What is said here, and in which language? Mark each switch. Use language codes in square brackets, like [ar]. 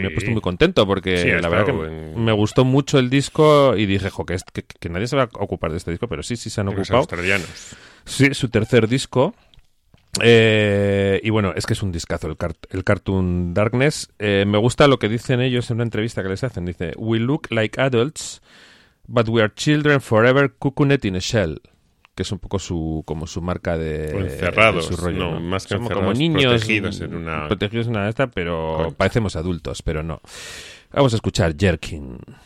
[es] Me he puesto muy contento porque sí, la verdad que me gustó mucho el disco y dije, jo, que nadie se va a ocupar de este disco, pero sí, sí se han ocupado. Los australianos. Sí, su tercer disco. Y bueno, es que es un discazo, el Cartoon Darkness. Me gusta lo que dicen ellos en una entrevista que les hacen. Dice, [en] we look like adults, but we are children forever, cucunet in a shell. [es] Que es un poco su como su marca de encerrados, de su rollo, no, ¿no? Más que somos encerrados, como niños protegidos en una... Protegidos en una de estas, pero concha. Parecemos adultos, pero no. Vamos a escuchar Jerkin.